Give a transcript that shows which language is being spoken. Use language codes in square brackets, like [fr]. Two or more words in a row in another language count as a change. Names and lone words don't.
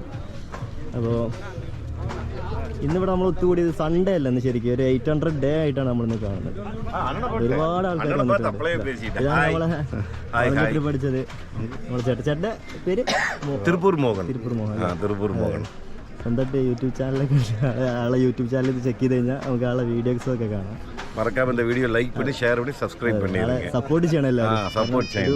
[ml] അപ്പോൾ ഇന്നിവിടെ നമ്മൾ ഒത്തുകൂടിയത് സൺഡേ അല്ല, ഇന്ന് ശരിക്കും ഒരു 800 ഡേ ആയിട്ടാണ് നമ്മളിന്ന് കാണുന്നത്. ഒരുപാട് ആൾക്കാർ വന്നിട്ടുണ്ട്. ഇതാണ് നമ്മളെ ട്രിപ്പ് പഠിച്ചത്. നമ്മുടെ ചേട്ടൻ്റെ പേര് തിരുപ്പൂർ മോഹൻ. സ്വന്തമായിട്ട് യൂട്യൂബ് ചാനലൊക്കെ, ആളെ യൂട്യൂബ് ചാനലിൽ ചെക്ക് ചെയ്ത് കഴിഞ്ഞാൽ നമുക്ക് ആളെ വീഡിയോസൊക്കെ കാണാം. [ta] மறக்காம இந்த வீடியோ லைக் பண்ணி ஷேர் பண்ணி சப்ஸ்கிரைப் பண்ணிடுங்க. [ml] സപ്പോർട്ട് ചെയ്യണം എല്ലാവരും. സപ്പോർട്ട് ചെയ്യണം.